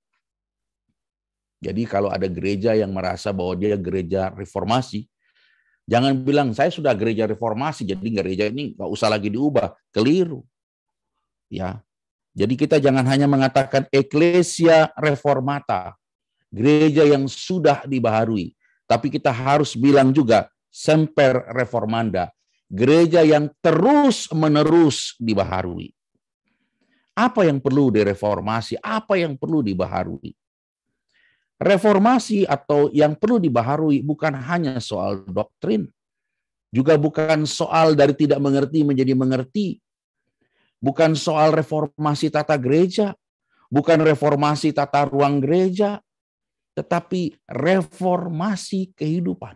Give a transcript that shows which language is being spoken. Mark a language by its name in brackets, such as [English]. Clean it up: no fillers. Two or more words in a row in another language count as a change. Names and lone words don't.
[Indonesian] Jadi kalau ada gereja yang merasa bahwa dia gereja reformasi, jangan bilang saya sudah gereja reformasi, jadi gereja ini nggak usah lagi diubah. Keliru. Ya, jadi kita jangan hanya mengatakan [Latin] Ecclesia reformata, [Indonesian] gereja yang sudah dibaharui, tapi kita harus bilang juga [Latin] semper reformanda, [Indonesian] gereja yang terus-menerus dibaharui. Apa yang perlu direformasi? Apa yang perlu dibaharui? Reformasi atau yang perlu dibaharui bukan hanya soal doktrin, juga bukan soal dari tidak mengerti menjadi mengerti, bukan soal reformasi tata gereja, bukan reformasi tata ruang gereja, tetapi reformasi kehidupan.